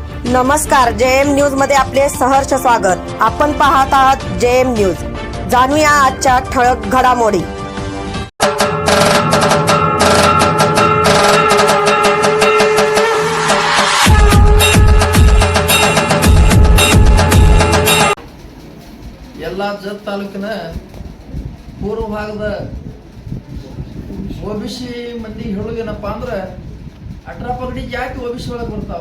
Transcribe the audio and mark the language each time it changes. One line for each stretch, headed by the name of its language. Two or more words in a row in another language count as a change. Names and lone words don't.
Marathi: नमस्कार, जेएम न्यूज मध्ये आपले सहर्ष स्वागत। आपण पाहत आहात जेएम न्यूज। जाणूया आजच्या ठळक घडामोडी।
Kannada: ಎಲ್ಲ ಜತ್ ತಾಲೂಕಿನ ಪೂರ್ವ ಭಾಗದ ಓಬಿಸಿ ಮಂದಿ ಹೇಳೋದೇನಪ್ಪ ಅಂದ್ರೆ 18 ಪಗಡಿ ಜಾತಿ ಓಬಿಸಿ ಒಳಗೆ ಬರ್ತಾವ।